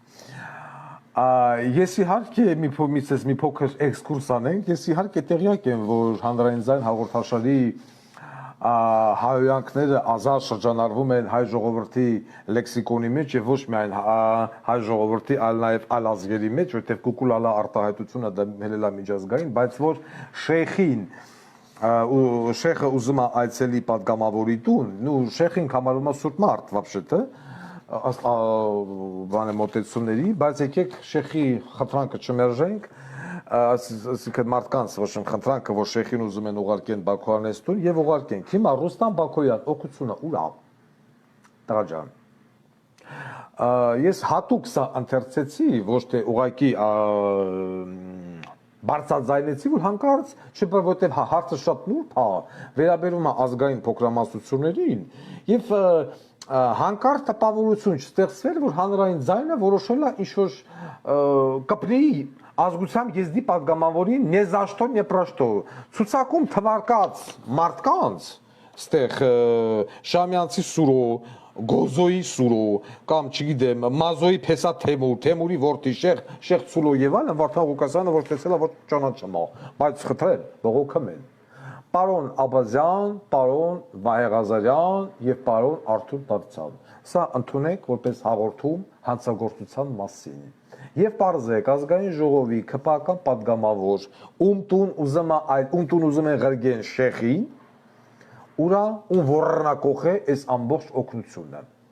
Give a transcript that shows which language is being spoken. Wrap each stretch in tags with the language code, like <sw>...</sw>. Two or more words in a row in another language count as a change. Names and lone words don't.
<hy>Ես իհարկե մի փոքր էքսկուրս անենք, ես իհարկե տեղյակ եմ, որ հանրային ձայն հաղորդաշարի հայոյանքները ազատ շրջանառվում են հայ ժողովրդի լեքսիկոնի մեջ եւ ոչ միայն հայ ժողովրդի, այլ նաեւ այլ ազգերի մեջ, որտեղ կուկուլալա արտահայտությունը դա հելելա միջազգային, բայց որ շեխը ուզում է այցելի պատգամավորի տուն, շեխին համարում է սուրբ մարդ, вообще-то, բանը մոտեցումների, բայց եկեք շեխի խնդրանքը չմերժենք, այսինքն մարդկանց ոչ խնդրանքը, որ շեխին ուզում են ուղարկեն Բաքոյանից տուն եւ ուղարկենք։ Հիմա Ռուստամ Բաքոյան օգնությունը ուր է։ Տղա ջան։ Ես հատուկ սա ընթերցեցի, ոչ թե ուղակի բարձրաձայնեցի, որ հանկարծ չփոխ, որտեղ հարցը շատ նուրբ է, վերաբերում է ազգային փոքրամասնություններին եւ հանկարծ տպավորություն չստեղծվել, որ հանրային ձայնը որոշել է ինչ-որ կապնի ազգությամբ եզդի պատգամավորին</hy> <ru>не за что, не про что։</ru> <hy>Ցուցակում թվարկած մարդկանց, ստեղ Շամյանցի Սուրո, Գոզոյի Սուրո, կամ չգիտեմ, Մազոյի Փեսա Թեմուրի որդի Շեխ Ցուլո եւ այլն, Վարդան Ղուկասյանը ոչ տեսել է, ոչ ճանաչում է, բայց խնդրեմ, բողոքում են։ Պարոն Աբազյան, պարոն Վահե Ղազարյան եւ պարոն Արթուր Դավթյան։ Սա ընդունեք որպես հաղորդում հանցագործության մասին։ Եվ պարզեք ազգային ժողովի քպական падգամավոր ում տուն ուզում են ղրգեն շեխին, ուրա ում ոռնակող է այս ամբողջ օգնությունը։</hy>